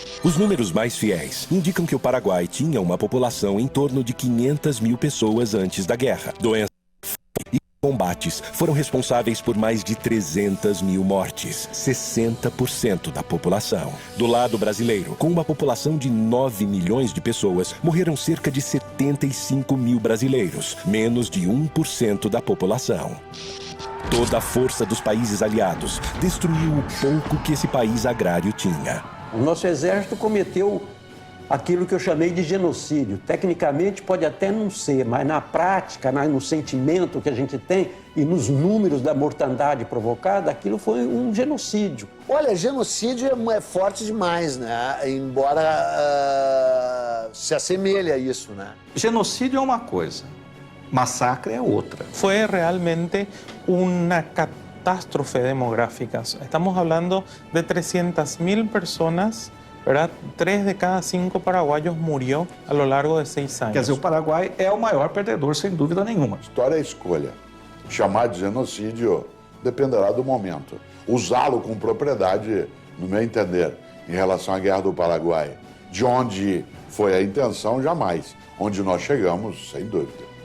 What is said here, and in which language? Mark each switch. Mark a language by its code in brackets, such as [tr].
[pt] Os números mais fiéis indicam que o Paraguai tinha uma população em torno de 500 mil pessoas antes da guerra. Doenças e combates foram responsáveis por mais de 300 mil mortes, 60% da população. Do lado brasileiro, com uma população de 9 milhões de pessoas, morreram cerca de 75 mil brasileiros, menos de 1% da população. Toda a força dos países aliados destruiu o pouco que esse país agrário tinha. O nosso exército cometeu aquilo que eu chamei de genocídio. Tecnicamente pode até não ser, mas na prática, no sentimento que a gente tem e nos números da mortandade provocada, aquilo foi um genocídio. Olha, genocídio é forte demais, né? Embora se assemelhe a isso, né? Genocídio é uma coisa, massacre é outra. [es] Fue realmente una catástrofe demográfica. Estamos hablando de 300.000 personas, ¿verdad? 3 de cada 5 paraguayos murió a lo largo de 6 años. [pt] Quer dizer, o Paraguai é o maior perdedor, sem dúvida nenhuma. História é escolha. Chamar de genocídio dependerá do momento. Usá-lo com propriedade, no meu entender, em relação à Guerra do Paraguai, de onde foi a intenção, jamais. Onde nós chegamos, sem dúvida.